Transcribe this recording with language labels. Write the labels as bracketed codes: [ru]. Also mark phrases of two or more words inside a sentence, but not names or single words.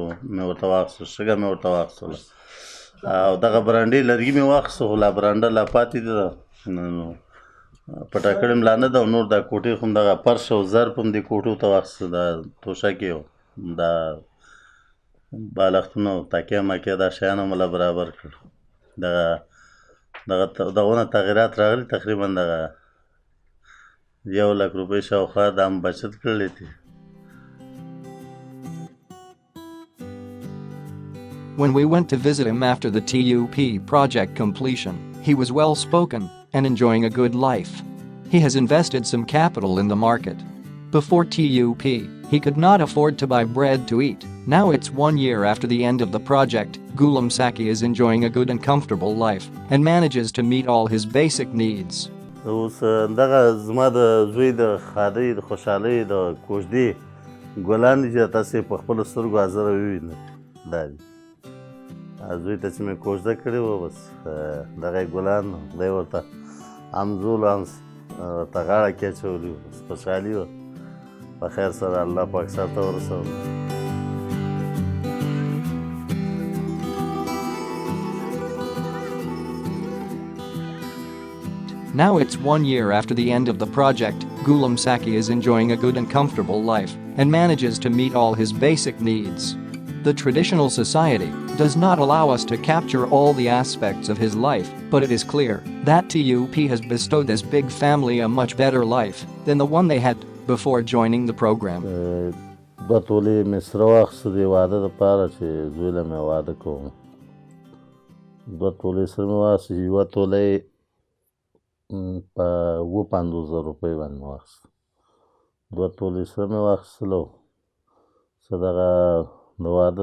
[ps] مې ورته واخیستل شګه مې ورته واخیستله او دغه برانډې لرګي مې واخیستو خو لا برانډه لا پاتې ده نو پټه کړې ملا نه ده او نور دا کوټې خو هم دغه فرش او ظرف هم دې کوټو ته واخیسته دا توشکې دا بالښتونه او تکیه مکیه دا شیان هم مله برابر کړل دغونه تغیرات راغلي تقریبا دغه 1,00,000 روپۍ شاوخوا دا هم بچت کړلی دي. [en] When we went to visit him after the TUP project completion, he was well spoken and enjoying a good life. He has invested some capital in the market. Before TUP, he could not afford to buy bread to eat. Now it's 1 year after the end of the project, Gulam Saki is enjoying a good and comfortable life and manages to meet all his basic needs. [ps] اوس دغه زما د زوی د ښادۍ د خوشحالۍ د کوژدې ګلان دي چې تاسې په خپلو سترګو حاضره ووینئ دا دي زوی ته چې مې کوژده کړې وه بس دغه یې ګلان خدای ورته همزول هم ورته غاړه کې اچولي وو بس خوشحالي وه په خیر سره الله پاک سرته ورسولو. [en] Now it's 1 year after the end of the project, Gulam Saki is enjoying a good and comfortable life and manages to meet all his basic needs. The traditional society does not allow us to capture all the aspects of his life, but it is clear that TUP has bestowed this big family a much better life than the one they had before joining the program. [ps] دوه تولې مې سره واخیسته د واده دپاره چې زوی له مې واده کوم 2 تولې سره مې واخیسته چې یوه توله یې په 50,000 روپۍ باندې مې واخیسته 2 تولې سره مې واخیستلو څه دغه د واده